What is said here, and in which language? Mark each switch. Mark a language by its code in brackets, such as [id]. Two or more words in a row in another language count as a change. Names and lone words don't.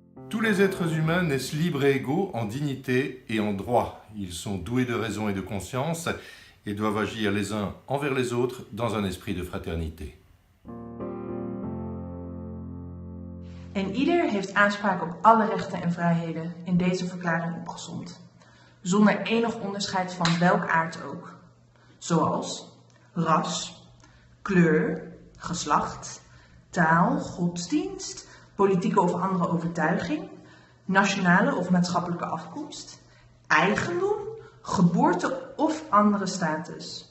[fr] Tous les êtres humains naissent libres et égaux en dignité et en droit. Ils sont doués de raison et de conscience et doivent agir les uns envers les autres dans un esprit de fraternité. [nl] En ieder heeft aanspraak op alle rechten en vrijheden in deze verklaring opgesomd, zonder enig onderscheid van welk aard ook, zoals ras, kleur, geslacht, taal, godsdienst, politieke of andere overtuiging, nationale of maatschappelijke afkomst, eigendom, geboorte of andere status.